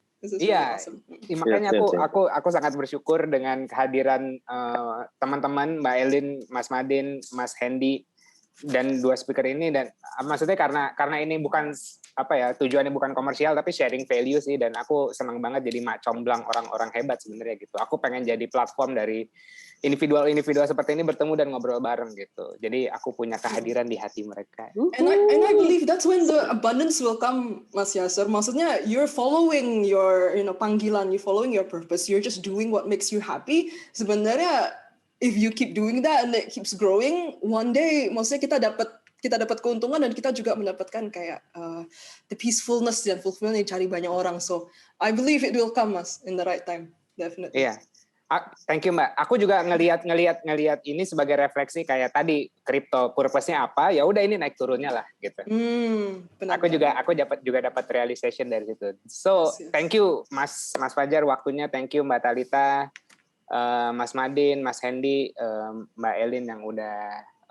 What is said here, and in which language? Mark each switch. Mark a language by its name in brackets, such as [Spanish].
[Indonesian] Iya, makanya aku sangat bersyukur dengan kehadiran teman-teman Mbak Elin, Mas Madin, Mas Hendy, dan dua speaker ini. Dan maksudnya karena ini bukan tujuannya bukan komersial tapi sharing value sih, dan aku senang banget jadi mak comblang orang-orang hebat sebenarnya gitu. Aku pengen jadi platform dari individual seperti ini bertemu dan ngobrol bareng gitu. Jadi aku punya kehadiran di hati mereka. [English] And I believe that's when the abundance will come, Mas Yasser. [Indonesian] Maksudnya [English] you're following your [Indonesian] panggilan, [English] you're following your purpose, you're just doing what makes you happy. [Indonesian] Sebenarnya [English] if you keep doing that and it keeps growing, one day [Indonesian] maksudnya kita dapat keuntungan dan kita juga mendapatkan kayak [English] the peacefulness [Indonesian] dan fulfillment yang cari banyak orang. [English] So I believe it will come, Mas, in the right time, definitely. [Indonesian] Iya. [English] Thank you, Mbak. [Indonesian] Aku juga ngelihat ini sebagai refleksi kayak tadi kripto purpose-nya apa, ya udah ini naik turunnya lah gitu. Benar. Aku dapat realization dari situ. [English] So, thank you Mas Fajar [Indonesian] waktunya, [English] thank you Mbak Talita, Mas Madin, Mas Hendy, Mbak Elin [Indonesian] yang udah